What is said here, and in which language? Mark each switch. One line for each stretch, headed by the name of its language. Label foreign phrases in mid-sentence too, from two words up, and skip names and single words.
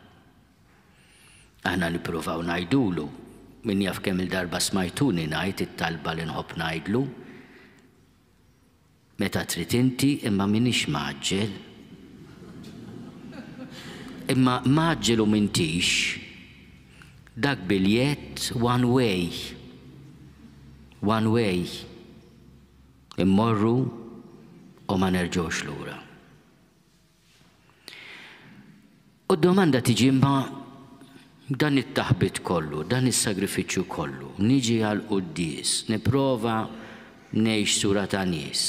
Maltese: Aħna nippruvaw ngħidulu min jaf kemm il-darba smajtuni ngħid it-talba li nħobb ngħidlu meta trid inti imma minix maġġel. Imma maġġel u m'intix dak biljett
English: one way. One way.
Maltese: Immorru u ma nerġgħux lura. U d-domanda tiġi imma dan it-taħbit kollu, dan is-sagrifiċċju kollu, niġi għal qudies, nipprova ngħix sura ta' nies.